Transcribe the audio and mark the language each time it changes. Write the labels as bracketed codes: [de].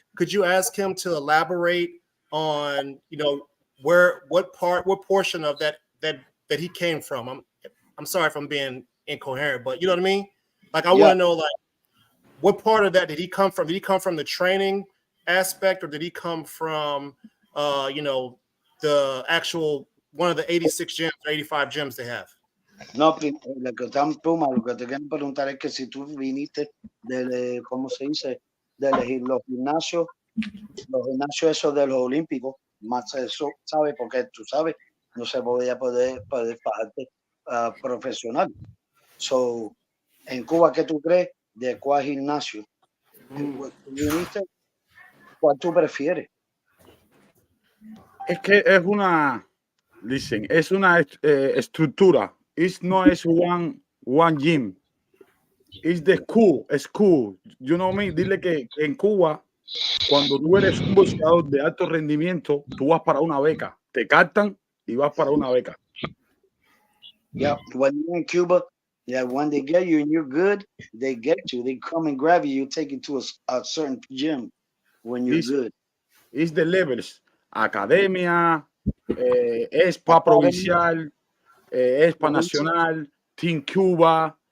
[en] Could you ask him to elaborate on, what portion of that he came from? I'm sorry if I'm being incoherent, but you know what I mean? Like, I want to know, like, what part of that did he come from? Did he come from the training aspect, or did he come from, the actual one of the 86 gyms, 85 gyms they have? [es] No, lo que Puma, lo que te quiero preguntar es que si tú viniste del, ¿cómo se dice? De elegir los gimnasios esos de los olímpicos, más eso, ¿sabes? Porque tú sabes, no se podía poder bajarte profesional. So, en Cuba, ¿qué tú crees? ¿De cuál gimnasio tú viniste? ¿Cuál tú prefieres? Es que es una, listen, es una estructura. No es [en] one gym. It's the school, school. You know me. [es] Dile que en Cuba, cuando tú eres un boxeador de alto rendimiento, tú vas para una beca. Te captan y vas para una beca. [en] Yeah, when you're in Cuba, yeah, when they get you and you're good, they get you. They come and grab you. You take you to a certain gym when you're good. It's the levels. Academia, ESPA provincial, ESPA nacional, Team Cuba.